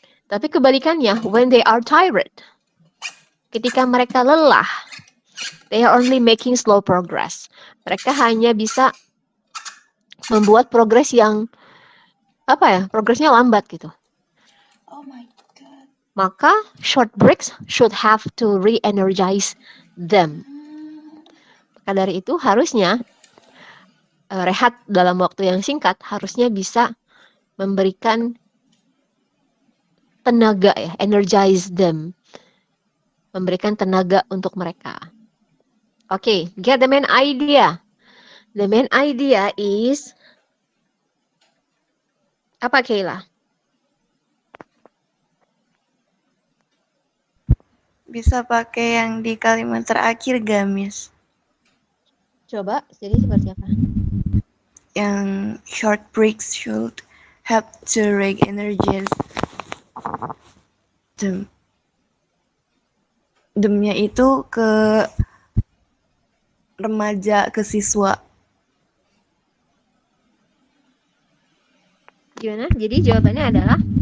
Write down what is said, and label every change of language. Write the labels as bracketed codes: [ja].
[id] Tapi kebalikannya, [en] when they are tired, [id] ketika mereka lelah, [en] they are only making slow progress. [id] Mereka hanya bisa membuat progres yang progresnya lambat gitu. [en] Oh my god. [id] Maka [en] short breaks should have to re-energize them. [id] Maka dari itu harusnya rehat dalam waktu yang singkat harusnya bisa memberikan tenaga ya, [en] energize them. [id] Memberikan tenaga untuk mereka. [en] Okay, get the main idea. The main idea is [id] apa [en] Kayla? [id] Bisa pakai yang di kalimat terakhir gak, Miss? Coba, jadi seperti apa? Yang [en] short breaks should help to re-energize them. [id] Demnya itu ke remaja, ke siswa. Gimana? Jadi jawabannya adalah